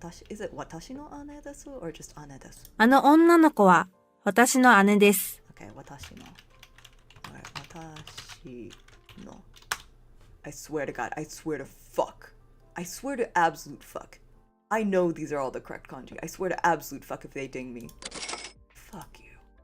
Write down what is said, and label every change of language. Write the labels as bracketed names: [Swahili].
[English] Is it [Japanese] 私の姉です [English] or just [Japanese] 姉です？あの女の子は私の姉です。 Okay, 私の。私の。 [English] I swear to God, I swear to fuck. I swear to absolute fuck. I know these are all the correct kanji. I swear to absolute fuck if they ding me. Fuck you.